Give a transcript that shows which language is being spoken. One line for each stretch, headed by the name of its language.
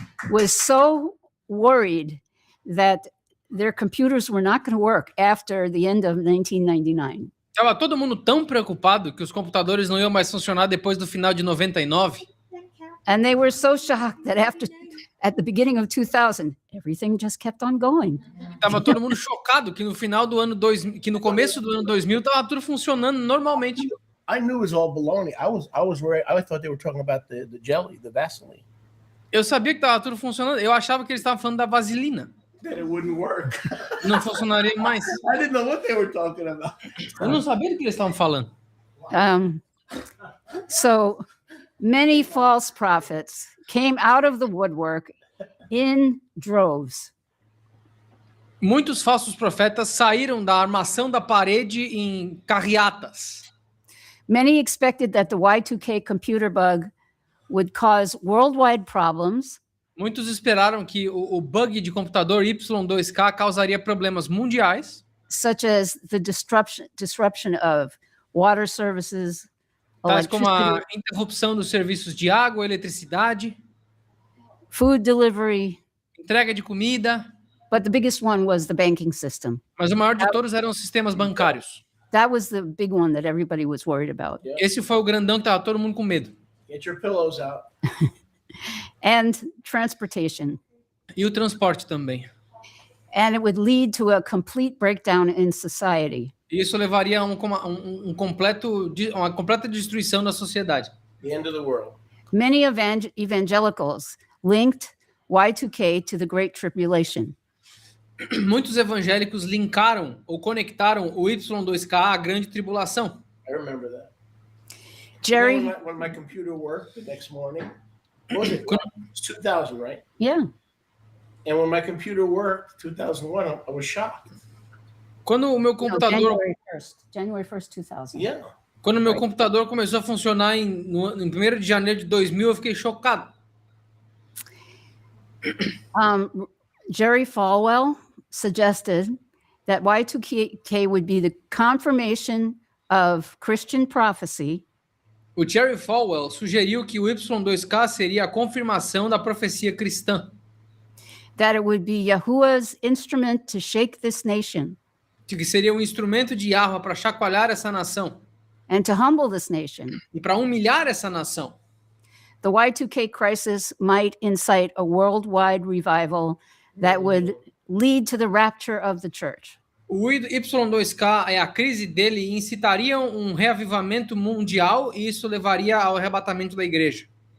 English: was so worried that their computers were not going to work after the end of 1999.
Portuguese: Tava todo mundo tão preocupado que os computadores não iam mais funcionar depois do final de 99.
English: And they were so shocked that at the beginning of 2000, everything just kept on going.
Portuguese: Tava todo mundo chocado que no final do ano 2000, que no começo do ano 2000 tava tudo funcionando normalmente.
English: I knew it was all baloney. I was worried. I thought they were talking about the jelly, the Vaseline.
Portuguese: Eu sabia que tava tudo funcionando. Eu achava que eles estavam falando da vaselina.
English: That it wouldn't work.
Portuguese: Não funcionaria mais.
English: I didn't know what they were talking about.
Portuguese: Eu não sabia do que eles estavam falando.
English: So many false prophets came out of the woodwork in droves.
Portuguese: Muitos falsos profetas saíram da armação da parede em carreatas.
English: Many expected that the Y2K computer bug would cause worldwide problems,
Portuguese: Muitos esperaram que o bug de computador Y2K causaria problemas mundiais,
English: such as the disruption of water services,
Portuguese: tais como a
English: electricity,
Portuguese: interrupção dos serviços de água, eletricidade,
English: food delivery.
Portuguese: entrega de comida,
English: But the biggest one was the banking system.
Portuguese: mas o maior de todos eram os sistemas bancários.
English: That was the big one that everybody was worried about.
Portuguese: Esse foi o grandão que estava todo mundo com medo.
English: Get your pillows out. And transportation.
Portuguese: E o transporte também.
English: And it would lead to a complete breakdown in society.
Portuguese: Isso levaria a uma completa destruição da sociedade.
English: The end of the world. Many evangelicals linked Y2K to the Great Tribulation.
Portuguese: Muitos evangélicos linkaram ou conectaram o Y2K à grande tribulação.
English: I remember that. Jerry, You know, when my computer worked the next morning, what was it? 2000, right? yeah. And when my computer worked, 2001, I was shocked.
Portuguese: Quando o meu
English: No,
Portuguese: computador,
English: January 1st, 2000. Yeah.
Portuguese: quando o meu computador começou a funcionar em 1º de janeiro de 2000, eu fiquei chocado.
English: Jerry Falwell suggested that Y2K would be the confirmation of Christian prophecy
Portuguese: O Jerry Falwell sugeriu que o Y2K seria a confirmação da profecia cristã,
English: that it would be Yahuwah's instrument to shake this nation
Portuguese: de que seria um instrumento de Yahweh para chacoalhar essa nação
English: and to humble this nation.
Portuguese: e para humilhar essa nação.
English: The Y2K crisis might incite a worldwide revival that would lead to the rapture of the church.
Portuguese: O Y2K é a crise dele e incitaria um reavivamento mundial e isso levaria ao arrebatamento da igreja.